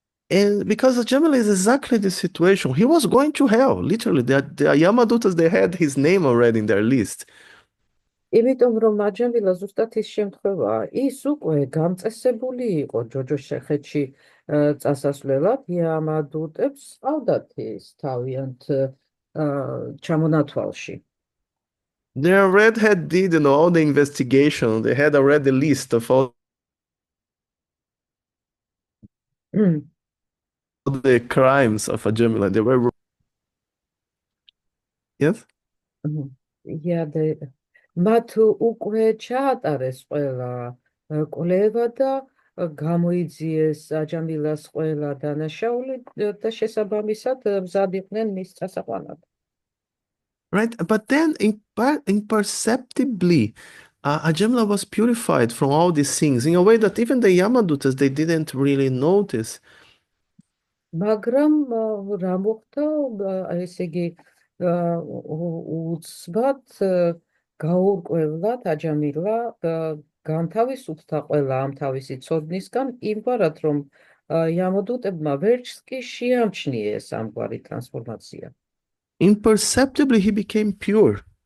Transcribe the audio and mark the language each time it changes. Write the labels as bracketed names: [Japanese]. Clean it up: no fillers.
[English] And because Ajamila is exactly the situation, he was going to hell, literally. The Yamadutas, they had his name already in their list. [Georgian] იმიტომ რომ აჯამილა ზუსტად ის შემთხვევაა, ის უკვე გამწესებული იყო ჯოჯოხეთში წასასვლელად, იამადუტებს ყავდათ ის თავიანთ ჩამონათვალში. [English] They already did, all the investigation. They had already the list of all the crimes of Ajamila. They were... Yes? [Georgian] Yeah, მათ უკვე ჩაატარეს ყველა კვლევა და გამოიძიეს აჯამილას ყველა დანაშაული და შესაბამისად მზად იყვნენ მის წასაყვანად. [English] Right, but then imperceptibly, Ajamila was purified from all these things in a way that even the Yamadutas, they didn't really notice. [Georgian] მაგრამ რა მოხდა, ესე იგი უცბად გაურკვევლად აჯამილა განთავისუფლდა ყველა ამ თავისი ცოდნისგან, იმგვარად რომ იამადუტებმა ვერც კი შეამჩნიეს ამგვარი ტრანსფორმაცია. [English] Imperceptibly he became pure.